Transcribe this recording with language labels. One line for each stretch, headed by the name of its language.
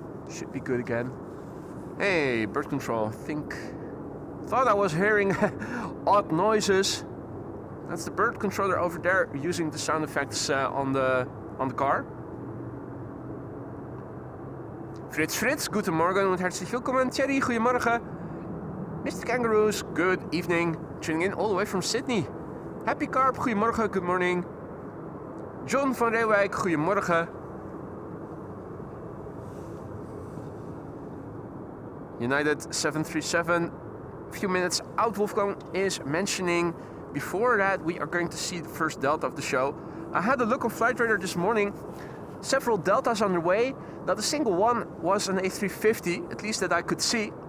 English: Should be good again. Hey, bird control. Thought I was hearing odd noises. That's the bird controller over there using the sound effects on the car.
German: Fritz, guten Morgen und herzlich willkommen.
Dutch: Thierry, goedemorgen. Mr.
English: Kangaroos, good evening. Tuning in all the way from Sydney. Happy Carp, goedemorgen, good morning.
Dutch: John van Reewijk, goedemorgen.
English: United 737, a few minutes out, Wolfgang is mentioning. Before that, we are going to see the first Delta of the show. I had a look on Flight Radar this morning. Several Deltas underway. Not a single one was an A350, at least that I could see.